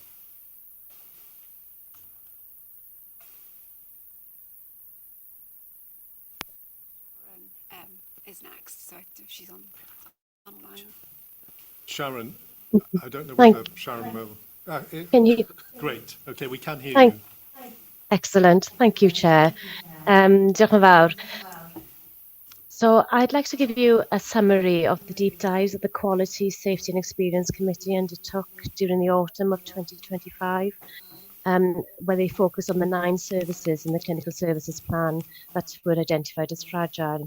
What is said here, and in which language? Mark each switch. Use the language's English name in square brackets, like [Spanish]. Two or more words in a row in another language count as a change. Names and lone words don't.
[English] Is next, so she's online. Sharon, I don't know whether Sharon will. Can you? Great. Okay, we can hear you. Excellent. Thank you, Chair. [Welsh] Diolch yn fawr. [English] So I'd like to give you a summary of the deep dives that the Quality, Safety and Experience Committee undertook during the autumn of 2025, where they focus on the 9 services in the clinical services plan that were identified as fragile.